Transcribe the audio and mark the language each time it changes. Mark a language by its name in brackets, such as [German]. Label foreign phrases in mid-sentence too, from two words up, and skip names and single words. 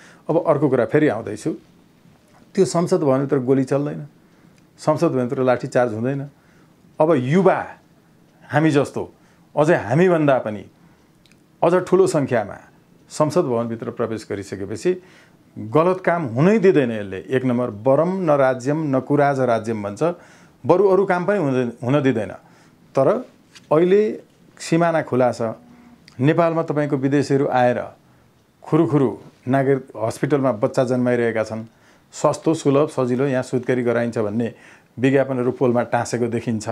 [Nepali] अब अर्को कुरा फेरि आउँदैछु, त्यो संसद भवनभित्र गोली चल्दैन, संसद भवनभित्र लाठीचार्ज हुँदैन। अब युवा हामी जस्तो अझै हामीभन्दा पनि अझ ठुलो सङ्ख्यामा संसद भवनभित्र प्रवेश गरिसकेपछि गलत काम हुनै दिँदैन यसले। एक नम्बर, [Sanskrit] वरम न राज्यम न कुराज राज्यम [Nepali] भन्छ, बरु अरू काम पनि हुन दिँदैन। तर अहिले सिमाना खुला छ, नेपालमा तपाईँको विदेशीहरू आएर खुरुखुरु नागरिक हस्पिटलमा बच्चा जन्माइरहेका छन्, सस्तो सुलभ सजिलो यहाँ सुत्केरी गराइन्छ भन्ने विज्ञापनहरू पोलमा टाँसेको देखिन्छ।